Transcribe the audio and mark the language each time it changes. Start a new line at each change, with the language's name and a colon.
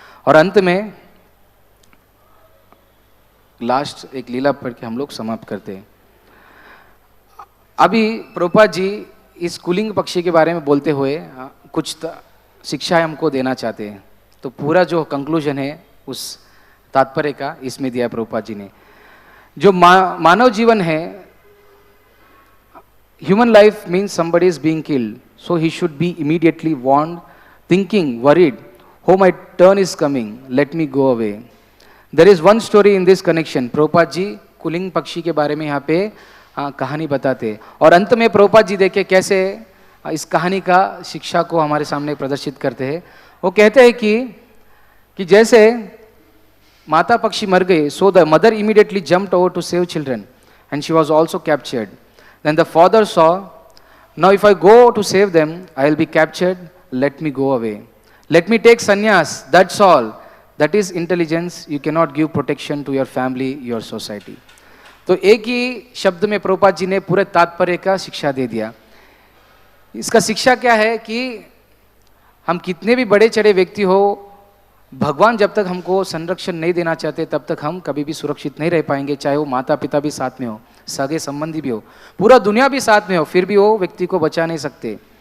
Hindi: और अंत में लास्ट एक लीला पढ़ के हम लोग समाप्त करते हैं। अभी प्रभुपाद जी इस कुलिंग पक्षी के बारे में बोलते हुए कुछ शिक्षाएं हमको देना चाहते हैं। तो पूरा जो कंक्लूजन है उस तात्पर्य का इसमें दिया प्रभुपाद जी ने। जो मानव जीवन है,
English: Human life means somebody is being killed, so he should be immediately warned, thinking, worried, oh my turn is coming, let me go away. There is one story in this connection.
Hindi: Prabhupada ji cooling पक्षी के बारे में यहाँ पे कहानी बताते, और अंत में प्रभुपाद जी देखे कैसे इस कहानी का शिक्षा को हमारे सामने प्रदर्शित करते हैं। वो कहते हैं कि जैसे माता पक्षी मर गई,
English: so the mother immediately jumped over to save children and she was also captured. Then the father saw, now if I go to save them, I will be captured, let me go away. Let me take sannyas, that's all. That is intelligence, you cannot give protection to your family, your society.
Hindi: तो एक ही शब्द में प्रभुपाद जी ने पूरे तात्पर्य का शिक्षा दे दिया। इसका शिक्षा क्या है कि हम कितने भी बड़े चढ़े व्यक्ति हो, भगवान जब तक हमको संरक्षण नहीं देना चाहते तब तक हम कभी भी सुरक्षित नहीं रह पाएंगे। चाहे वो माता पिता भी साथ में हो, सगे संबंधी भी हो, पूरा दुनिया भी साथ में हो, फिर भी वो व्यक्ति को बचा नहीं सकते।